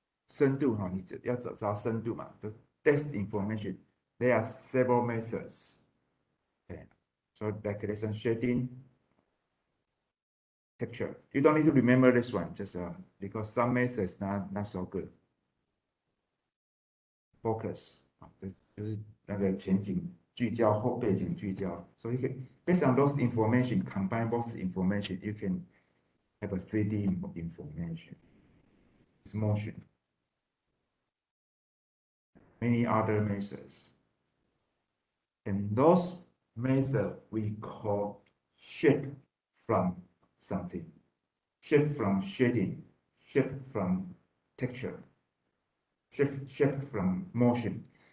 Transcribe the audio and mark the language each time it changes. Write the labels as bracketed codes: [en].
[zh] 深度哈，你要找深度嘛，就 [en] depth information. There are several methods. Okay, so declaration, shading, texture. You don't need to remember this one, just because some methods not so good. [zh] Focus 就是那个前景聚焦后背景聚焦。 [en] So you can based on those information, combine both information, you can have a 3D information. It's motion. Many other methods. And those methods we call shape from something, shape from shading, shape from texture, shape from motion.